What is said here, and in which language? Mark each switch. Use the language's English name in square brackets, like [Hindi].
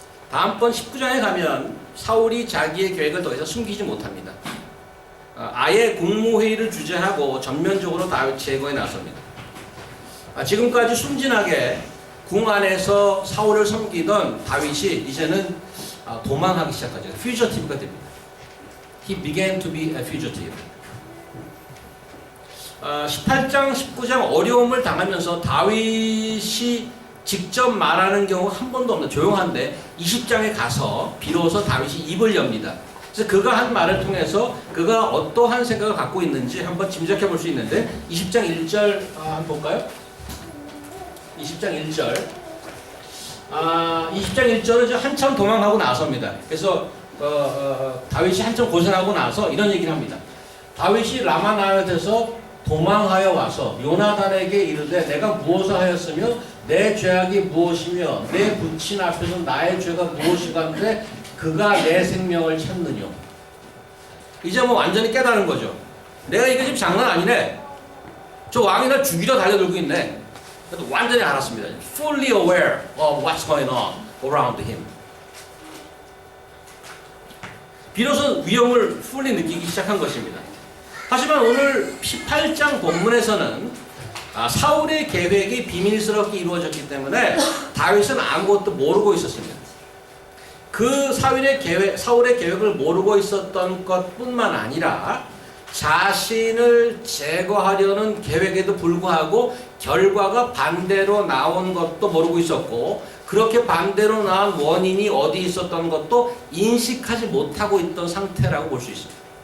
[Korean] 다음번 19장에 가면 사울이 자기의 계획을 더 이상 숨기지 못합니다. 아예 국무회의를 주재하고 전면적으로 다윗 제거에 나섭니다. 지금까지 순진하게 궁 안에서 사울을 섬기던 다윗이 이제는 도망하기 시작하죠. 퓨저티브가 됩니다. [English] He began to be a fugitive. [Korean] 18장, 19장 어려움을 당하면서 다윗이 직접 말하는 경우가 한 번도 없는 조용한데 20장에 가서 비로소 다윗이 입을 엽니다. 그래서 그가 한 말을 통해서 그가 어떠한 생각을 갖고 있는지 한번 짐작해 볼 수 있는데 20장 1절 한번 볼까요? 20장 1절 20장 1절은 한참 도망하고 나섭니다. 그래서 다윗이 한참 고생하고 나서 이런 얘기를 합니다. 다윗이 라마나옅에서 도망하여 와서 요나단에게 이르되 내가 무엇을 하였으며 내 죄악이 무엇이며 내 부친 앞에서 나의 죄가 무엇이건데 그가 내 생명을 찾느뇨. 이제 뭐 완전히 깨달은 거죠. 내가 이게 지금 장난 아니네. 저 왕이 날 죽이려 달려들고 있네. 그래도 완전히 알았습니다. [English] Fully aware of what's going on around him. [Korean] 비로소 위험을 fully 느끼기 시작한 것입니다. 하지만 오늘 18장 본문에서는 사울의 계획이 비밀스럽게 이루어졌기 때문에 다윗은 아무것도 모르고 있었습니다. 그 사울의 계획을 모르고 있었던 것뿐만 아니라 자신을 제거하려는 계획에도 불구하고 결과가 반대로 나온 것도 모르고 있었고, 그렇게 반대로 나온 원인이 어디 있었던 것도 인식하지 못하고 있던 상태라고 볼 수 있습니다.